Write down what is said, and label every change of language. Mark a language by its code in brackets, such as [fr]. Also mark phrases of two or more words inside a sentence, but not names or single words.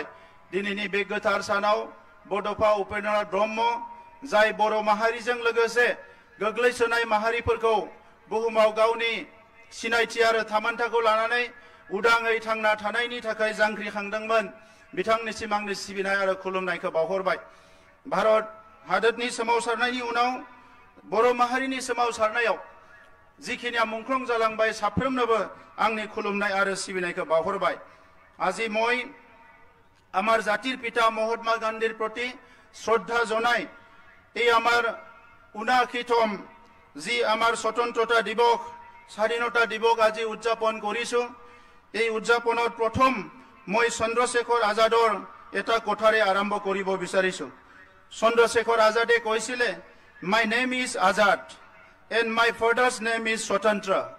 [brx] दिनैनि बे गोथार सानाव बड'फा उपेन्द्रनाथ ब्रह्म जाय बर' माहारिजों लोगोसे गोग्लैसोनाय माहारिफोरखौ बुहुमाव गावनि सिनायथि आरो थामोनथाखौ लानानै उदाङै थांना थानायनि थाखाय जांख्रिखांदोंमोन, बिथांनिसिम आंनि सिबिनाय आरो खुलुमनायखौ बावहरबाय। भारत हादोरनि सोमावसारनायनि उनाव बर' माहारिनि सोमावसारनायाव जिखिनिया मुंख्लं जालांबाय साफ्रोमनोबो आंनि खुलुमनाय आरो सिबिनायखौ बावहरबाय। [as] আজি মই আমার জাতির পিতা মহাত্মা গান্ধীর প্রতি শ্রদ্ধা জনাই এই আমার ৭৯তম যি আমার স্বতন্ত্রতা দিবস স্বাধীনতা দিৱস আজি উদযাপন কৰিছো। এই উদযাপনৰ প্ৰথম মই চন্দ্ৰশেখৰ আজাদৰ এটা কথাৰে আৰম্ভ কৰিব বিচাৰিছো। চন্দ্ৰশেখৰ আজাদে কৈছিলে, [en] My name is Azad and my father's name is Swatantra.